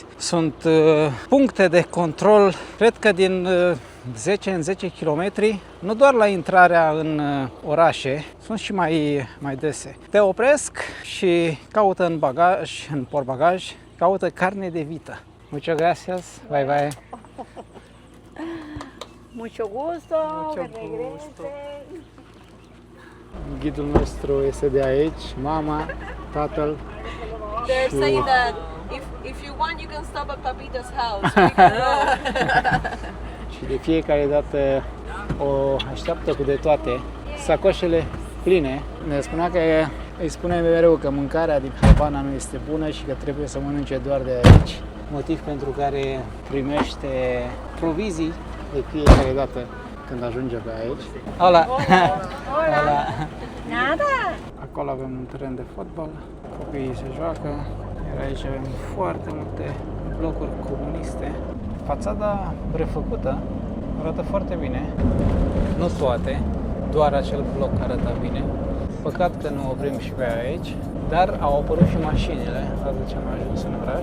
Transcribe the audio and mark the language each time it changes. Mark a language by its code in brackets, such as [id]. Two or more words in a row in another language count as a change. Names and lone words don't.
[ro] Sunt puncte de control, cred că din 10 în 10 km, nu doar la intrarea în orașe, sunt și mai dese. Te opresc și caută în bagaj, în portbagaj, caută carne de vită. [es] Muchas gracias, [en] bye bye. [es] Mucho gusto, Mucho que regresen. [ro] Ghidul nostru este de aici, mama, tatăl. [en] They're saying that if you want, you can stop at Papita's house. We can go. [ro] Și de fiecare dată o așteaptă cu de toate, sacoșele pline. Ne spunea că îi spune mereu că mâncarea din Havana nu este bună și că trebuie să mănânce doar de aici. Motiv pentru care primește provizii de fiecare dată când ajunge pe aici. [es] Hola! Hola! Nada. [ro] Acolo avem un teren de fotbal, copiii se joacă, iar aici avem foarte multe blocuri comuniste. Fațada refăcută arată foarte bine, nu toate, doar acel bloc arată bine. Păcat că nu oprim și pe aici, dar au apărut și mașinile, față ce am ajuns în oraș.